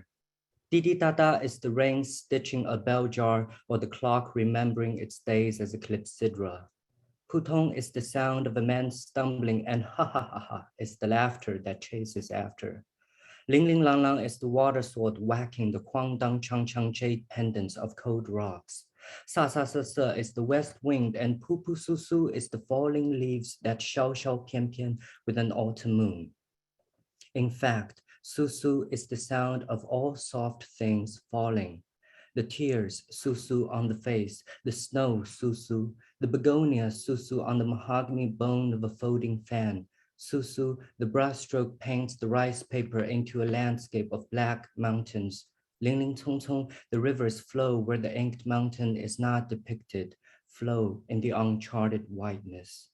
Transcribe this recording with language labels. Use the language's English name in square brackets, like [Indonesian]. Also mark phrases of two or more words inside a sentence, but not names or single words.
[English] Di di da da is the rain stitching a bell jar or the clock remembering its days as a clepsydra. Putong is the sound of a man stumbling, and ha ha ha ha is the laughter that chases after. Ling ling lang lang is the water sword whacking the Guangdong Chang Chang jade pendants of cold rocks. Sa sa sa sa is the west wind, and pu pu su su is the falling leaves that [Chinese] 萧萧翩翩 [English] with an autumn moon. In fact, su su is the sound of all soft things falling. The tears, su su on the face, the snow, su su, the begonia, su su on the mahogany bone of a folding fan. Su su, the brushstroke paints the rice paper into a landscape of black mountains. Ling ling cong cong, the rivers flow where the inked mountain is not depicted, flow in the uncharted whiteness.